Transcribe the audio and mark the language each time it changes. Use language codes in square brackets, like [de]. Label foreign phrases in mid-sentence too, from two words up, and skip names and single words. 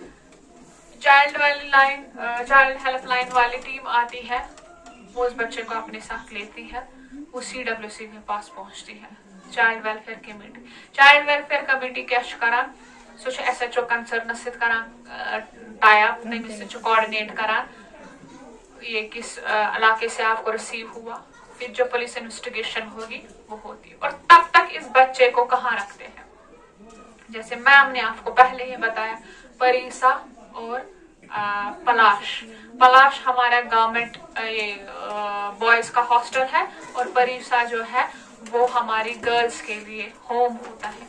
[en] child help line [hi] वाली टीम आती है, वो उस बच्चे को अपने साथ लेती है, वो CWC के पास पहुंचती है, चाइल्ड [en] welfare committee [ks] क्या करान, सो SHO कंसर्न सित करान टाई अप, तमिस कोऑर्डिनेट करान [hi] ये किस इलाके से आपको रिसीव हुआ, फिर जो [en] police investigation [hi] होगी वो होती है, और तब तक इस बच्चे को कहाँ रखते हैं, जैसे मैम ने आपको पहले ही बताया, परीसा और पलाश हमारा गवर्नमेंट ये बॉयज का हॉस्टल है, और परीसा जो है वो हमारी गर्ल्स के लिए होम होता है।